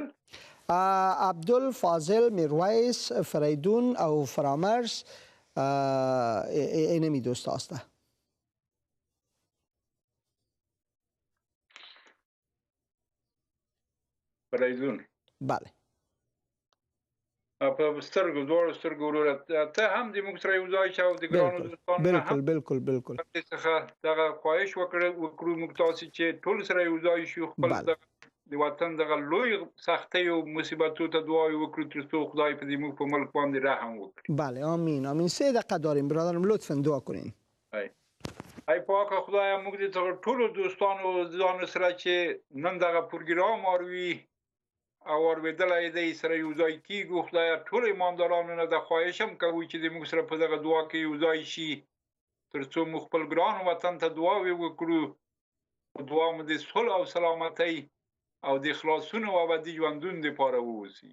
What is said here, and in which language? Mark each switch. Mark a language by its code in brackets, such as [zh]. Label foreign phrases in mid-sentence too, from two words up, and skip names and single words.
[fa] عبدل، فاضل، میرویس، فریدون او فرامرز اینمی دوست هسته. فریدون، بله. [ps] په سترګو دوړو سترګو وروره ته هم د موږ سره یو ځای شه او د ګرانو دوستانو نه هم بالکل څخه دغه خواهش وکړو موږ تاسې چې ټول سره یو ځای شو، خپل د وطن دغه لوی سختۍ او مصیبتو ته دعای وکړو ترڅو خدای په دې موږ په ملک باندې رحم وکړي. [fa] بله. آمین. آمین. 3 دقیقه داریم برادرم، لطفا دعا کنین. [ps] ای پاک خدای، موږ دې ټولو دوستانو ځان سره چې نن دغه پروګرام اوري او اورېدلای دی سره یو ځای کیږو، خدای ټول ایماندارانو نه د خواهش هم کوو چې د موږ سره په دغه دعا کې یو ځای شي ترڅو موږ خپل ګران وطن ته دعاوې وکړو، دعا مو د صلح او سلامتۍ او د خلاصون او ابدي ژوندون لپاره ووسی.